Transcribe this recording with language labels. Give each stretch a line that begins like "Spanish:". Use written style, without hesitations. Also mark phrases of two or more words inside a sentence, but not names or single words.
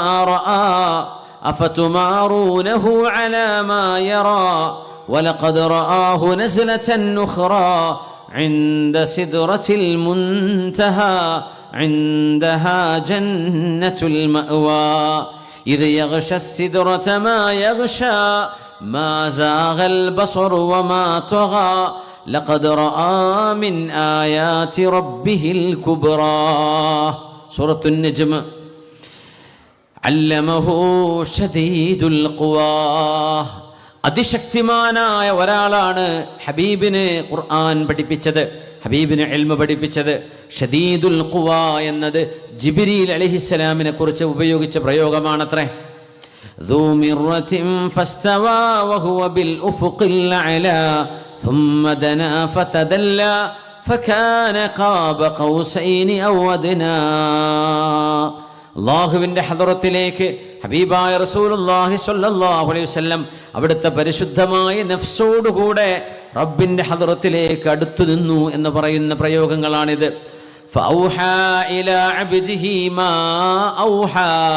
Arabic: رأى أفتمارونه على ما يرى ولقد رآه نزلة أخرى عند سدرة المنتهى عندها جنة المأوى إذ يغشى السدرة ما يغشى ما زاغ البصر وما طغى لقد رأى من آيات ربه الكبرى. سورة النجم. علمه شديد القوى.
Malayalam: അതിശക്തിമാനായ ഒരാളാണ് ഹബീബിന് ഖുർആൻ പഠിപ്പിച്ചത്, ഹബീബിന് ഇൽമ പഠിപ്പിച്ചത്.
Arabic: شديد القوى
Malayalam: എന്നത് ജിബ്രീൽ അലൈഹിസ്സലാമിനെ കുറിച്ച് ഉപയോഗിച്ച പ്രയോഗമാണത്രേ.
Arabic: ذو مرة فاستوى وهو بالأفق الأعلى ثم دنا فتدلى فكان قاب قوسين أو أدنى.
Malayalam: അള്ളാഹുവിൻ്റെ ഹദറത്തിലേക്ക് ഹബീബായ
Arabic: رسول الله صلى الله عليه وسلم
Malayalam: അവിടുത്തെ പരിശുദ്ധമായ നഫ്സോടുകൂടെ റബ്ബിൻ്റെ ഹദറത്തിലേക്ക് അടുത്തു നിന്നു എന്ന് പറയുന്ന പ്രയോഗങ്ങളാണിത്.
Arabic: فأوحى إلى عبده ما أوحى.